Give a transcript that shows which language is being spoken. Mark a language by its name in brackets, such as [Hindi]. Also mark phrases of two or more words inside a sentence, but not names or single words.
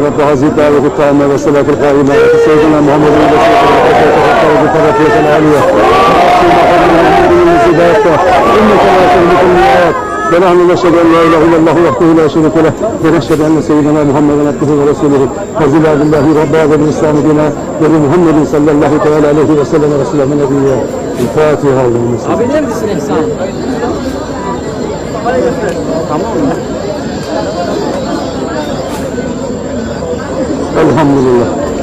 [Arabic] هذه الدعوة التامة والصلاة القائمة سيدنا محمد العالية إنك لا تملك الميعاد ونحن نشهد أن لا إله إلا الله وحده لا شريك له ونشهد أن سيدنا محمدا عبده ورسوله وزل بالله ربنا وبالإسلام دينا وبمحمد صلى الله تعالى عليه وسلم رسولا نبيا الفاتحة. [Turkish] Abi neredesin İhsan? Tamam mı? [Arabic] الحمد لله.